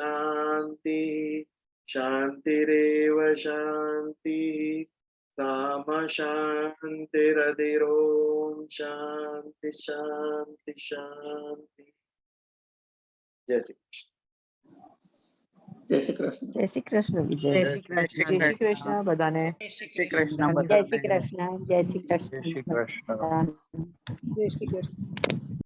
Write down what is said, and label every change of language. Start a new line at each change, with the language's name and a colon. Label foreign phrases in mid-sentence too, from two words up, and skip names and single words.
Sanskrit: शांति, शांतिरेव शांति, साम मम शांतिरधिरोम शांति शांति शांति।
Hindi: जय श्री कृष्ण।
Gujarati: જય શ્રી કૃષ્ણ. જય શ્રી કૃષ્ણ વિજય. જય શ્રી જય શ્રી કૃષ્ણ બધાને. જય શ્રી કૃષ્ણ જય બધાને. શ્રી કૃષ્ણ. જય શ્રી જય શ્રી કૃષ્ણ કૃષ્ણ. બધાને. જય શ્રી કૃષ્ણ.